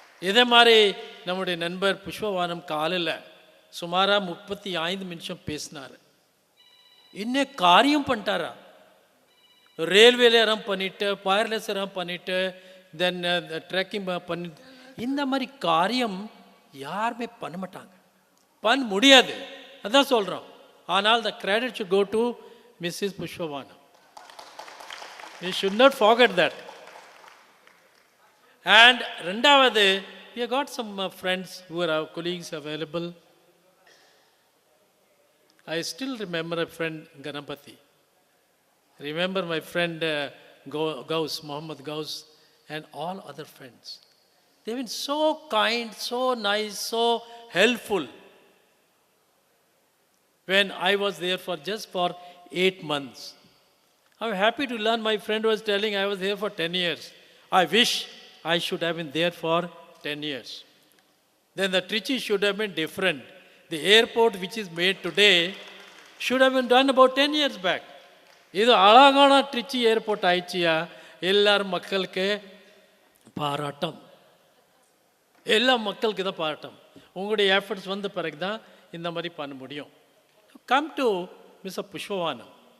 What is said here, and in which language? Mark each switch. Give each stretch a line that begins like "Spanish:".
Tamil: இதே மாதிரி நம்முடைய நண்பர் புஷ்பவானம் காலையில் சுமாராக 35 நிமிஷம் பேசினார். என்ன காரியம் பண்ணிட்டாரா? ரயில்வேல ரன் பண்ணிட்டு, வயர்லெஸ் ரன் பண்ணிட்டு, தென் ட்ரெக்கிங் பண்ணி, இந்த மாதிரி காரியம் யாருமே பண்ண மாட்டாங்க, பண்ண முடியாது. அதான் சொல்கிறோம். ஆனால்
English: the credit should go to Mrs. Pushpavana. We should not forget that. And
Tamil: ரெண்டாவது,
English: we have got some friends who are our colleagues available. I still remember a friend, Ganapati. Remember my friend Gauss, Muhammad Gauss, and all other friends. They've been so kind, so nice, so helpful. When I was there for just for 8 months. I'm happy to learn, my friend was telling I was there for 10 years. I wish I should have been there for 10 years. Then the Trichy should have been different. The airport which is made today should have been done about 10 years back.
Tamil: இது அழகான Trichy airport ஆயிடுச்சியா, எல்லாரும் மக்களுக்கு பாராட்டம், எல்லா மக்களுக்கு தான் பாராட்டம். உங்களுடைய efforts வந்த பிறகு தான் இந்த மாதிரி பண்ண முடியும்.
English: Come to mister Pushpavanam.